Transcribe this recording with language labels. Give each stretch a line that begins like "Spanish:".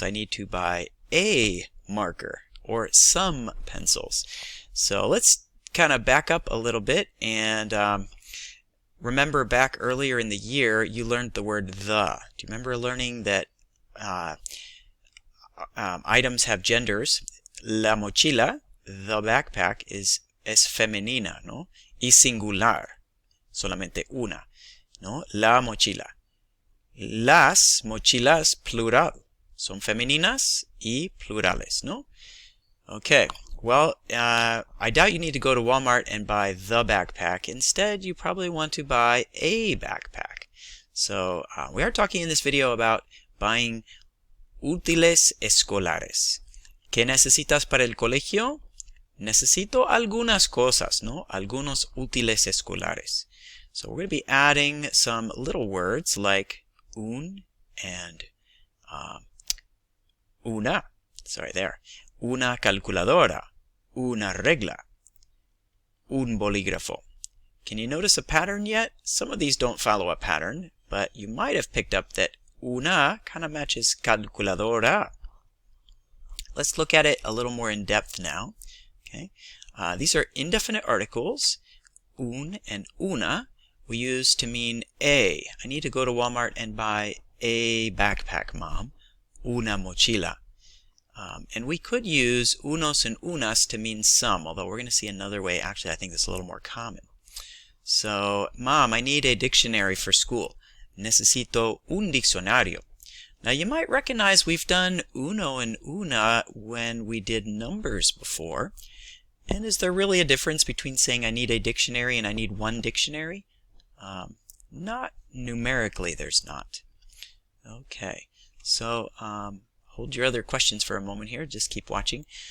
English: I need to buy a marker or some pencils. So let's kind of back up a little bit and remember back earlier in the year you learned the word the. Do you remember learning that items have genders?
Spanish: La mochila,
English: the backpack,
Spanish: es femenina, ¿no? Y singular, solamente una, ¿no? La mochila. Las mochilas, plural, son femeninas y plurales, ¿no?
English: Okay, well, I doubt you need to go to Walmart and buy the backpack. Instead, you probably want to buy a backpack. So, we are talking in this video about buying
Spanish: útiles escolares. ¿Qué necesitas para el colegio? Necesito algunas cosas, ¿no? Algunos útiles escolares.
English: So we're going to be adding some little words like un and una. Sorry, there.
Spanish: Una calculadora. Una regla. Un bolígrafo.
English: Can you notice a pattern yet? Some of these don't follow a pattern, but you might have picked up that una kind of matches calculadora. Let's look at it a little more in depth now. Okay, these are indefinite articles. Un and una we use to mean a. I need to go to Walmart and buy a backpack, Mom.
Spanish: Una mochila.
English: And we could use unos and unas to mean some, although we're going to see another way. Actually, I think that's a little more common. So, Mom, I need a dictionary for school.
Spanish: Necesito un diccionario.
English: Now, you might recognize we've done uno and una when we did numbers before. And is there really a difference between saying I need a dictionary and I need one dictionary? Not numerically, there's not. Okay, so hold your other questions for a moment here. Just keep watching.